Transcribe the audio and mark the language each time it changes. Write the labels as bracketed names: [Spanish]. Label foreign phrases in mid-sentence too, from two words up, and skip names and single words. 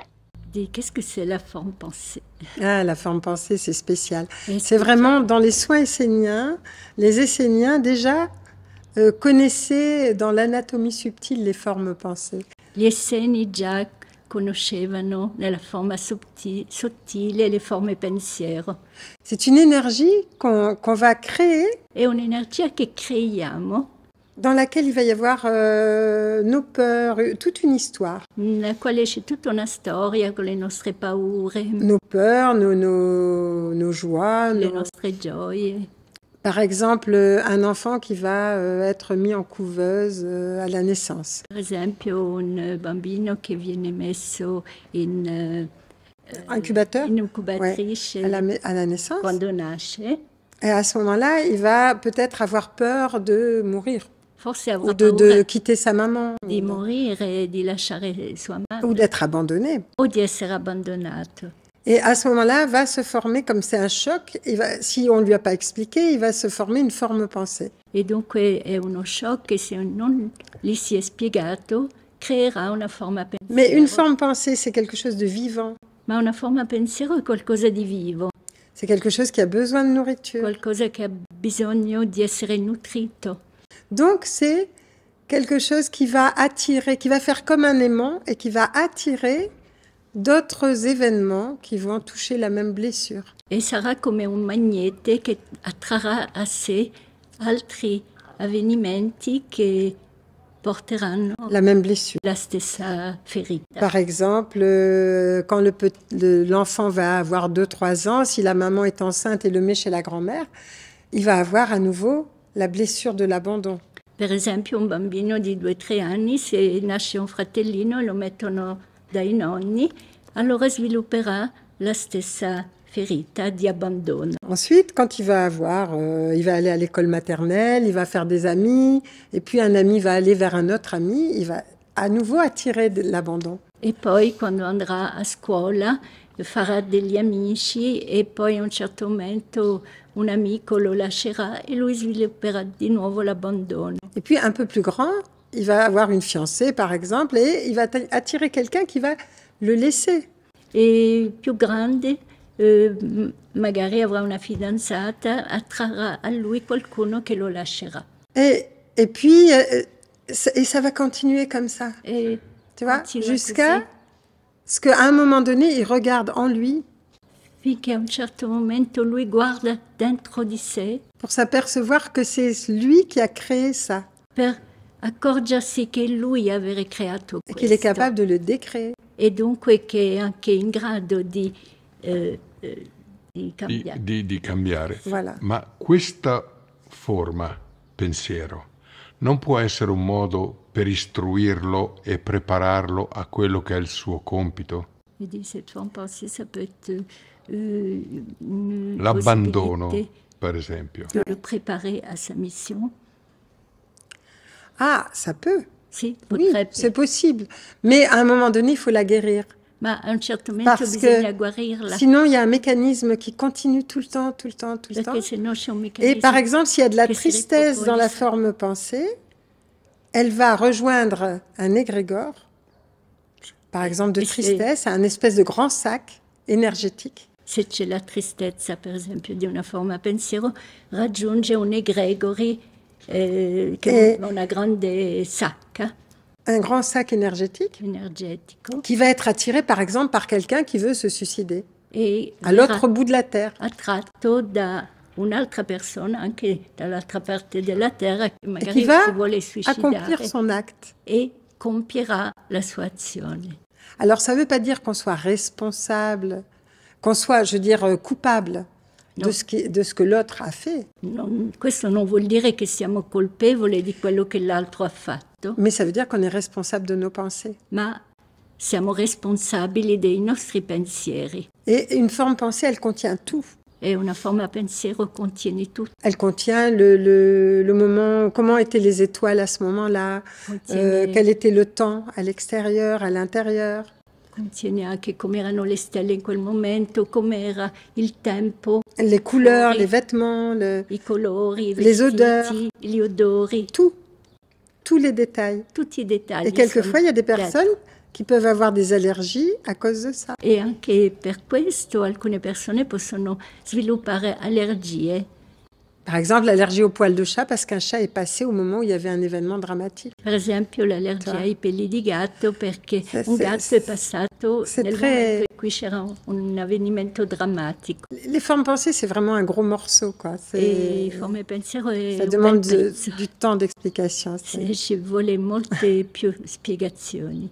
[French] Qu'est-ce que c'est la forme pensée? Ah, la forme pensée, c'est spécial. C'est vraiment dans les soins esséniens, les Esséniens déjà connaissaient dans l'anatomie subtile les formes pensées. [Italian] Gli Esseni già conoscevano nella forma sottile le forme pensiero. [French] C'est une énergie qu'on va créer. [Italian] È un'energia che creiamo. [French] Dans laquelle il va y avoir nos peurs, toute une histoire. [Italian] Nella quale c'è tutta una storia con le nostre paure. [French] Nos peurs, nos joies. [Italian] Le nostre gioie. [French] Par exemple, un enfant qui va être mis en couveuse à la naissance. [Italian] Per esempio, un bambino che viene messo in [French] incubateur, [Italian] in incubatrice [French] à la naissance. [Italian] Quando nasce. [French] Et à ce moment-là, il va peut-être avoir peur de mourir. [Italian] Forse [French] ou de quitter sa maman. [Italian] Di morire e di lasciare sua madre. [French] Ou d'être abandonné. [Italian] O di essere abbandonato. [French] Et à ce moment-là, va se former, comme c'est un choc, si on ne lui a pas expliqué, il va se former une forme pensée. [Italian] E dunque è uno shock che se non gli si è spiegato, creerà una forma pensiero. [French] Mais une forme pensée, c'est quelque chose de vivant. [Italian] Ma una forma pensiero è qualcosa di vivo. [French] C'est quelque chose qui a besoin de nourriture. [Italian] Qualcosa che ha bisogno di essere nutrito. [French] Donc, c'est quelque chose qui va attirer, qui va faire comme un aimant et qui va attirer d'autres événements qui vont toucher la même blessure. [Italian] E sarà come un magnete che attrarrà a sé altri avvenimenti che porteranno [French] la même blessure. [Italian] La stessa ferita. [French] Par exemple, quand l'enfant va avoir 2-3 ans, si la maman est enceinte et le met chez la grand-mère, il va avoir à nouveau la blessure de l'abandon. [Italian] Per esempio, un bambino di 2-3 anni, se nasce un fratellino e lo mettono dai nonni, allora svilupperà la stessa ferita di abbandono. [French] Ensuite, quand il va aller à l'école maternelle, il va faire des amis, et puis un ami va aller vers un autre ami, il va à nouveau attirer de l'abandon. [Italian] E poi, quando andrà a scuola, farà degli amici e poi a un certo momento un amico lo lascerà e lui svilupperà di nuovo l'abbandono. [French] Et puis un peu plus grand, il va avoir une fiancée par exemple et il va attirer quelqu'un qui va le laisser. E più grande, magari avrà una fidanzata, attrarrà a lui qualcuno che lo lascerà. Et puis ça va continuer comme ça. Tu vois, jusqu'à ce qu'à un moment donné, il regarde en lui. [Italian] Finché a un certo momento lui guarda dentro di sé. [French] Pour s'apercevoir que c'est lui qui a créé ça. [Italian] Per accorgersi che lui aveva creato questo. [French] Et qu'il est capable de le décréer. [Italian] E dunque che è anche in grado di cambiare. Di cambiare. [French] Voilà. [Italian] Ma questa forma pensiero non può essere un modo per istruirlo e prepararlo a quello che è il suo compito? [French] Il dit cette forme pensée, ça peut être [Italian] l'abbandono, per esempio. [French] De le préparer à sa mission. Ah, ça peut. [Italian] Si, [French] oui, c'est possible. Mais à un moment donné, il faut la guérir. [Italian] Ma a un certo momento [French] Parce [Italian] bisogna [French] que [Italian] guarirla. [French] sinon, il y a un mécanisme qui continue tout le temps. Et par exemple, s'il y a de la tristesse dans la forme pensée, elle va rejoindre un égrégore, par exemple de tristesse, un espèce de grand sac énergétique. [Italian] Se c'è la tristezza, per esempio, di una forma pensiero, raggiunge un egregori che è una grande sacca. [French] Un grand sac énergétique qui va être attiré, par exemple, par quelqu'un qui veut se suicider à l'autre bout de la Terre. [Italian] Attratto da un'altra persona, anche dall'altra parte della Terra, che magari [French] qui va [Italian] si vuole suicidare [French] accomplir son acte. [Italian] E compierà la sua azione. [French] Alors, ça ne veut pas dire qu'on soit responsable qu'on soit, je veux dire, coupable de ce que l'autre a fait. [Italian] Questo non vuol dire che siamo colpevoli di quello che l'altro ha fatto. [French] Mais ça veut dire qu'on est responsable de nos pensées. [Italian] Ma siamo responsabili dei nostri pensieri. [French] Et une forme pensée, elle contient tout. [Italian] E una forma pensiero contiene tutto. [French] Elle contient le moment, comment étaient les étoiles à ce moment-là, quel était le temps à l'extérieur, à l'intérieur. [Italian] Contiene anche come erano le stelle in quel momento, com'era il tempo. [French] Les couleurs, les vêtements, [Italian] i colori, i [French] les [Italian] vestiti, [French] odeurs. [Italian] gli odori. [French] Tous les détails. [Italian] Tutti i dettagli. [French] Et quelquefois, il y a des personnes qui peuvent avoir des allergies à cause de ça. [Italian] E anche per questo alcune persone possono sviluppare allergie. [French] Par exemple, l'allergie aux poils de chat parce qu'un chat est passé au moment où il y avait un événement dramatique. [Italian] Per esempio l'allergia ai peli di gatto perché un gatto è passato nel momento in cui c'era un avvenimento drammatico. [French] Les formes pensées, c'est vraiment un gros morceau, quoi. [Italian] E forme pensiero è [French] ça demande du temps d'explication. [Italian] Ci vuole molte più spiegazioni.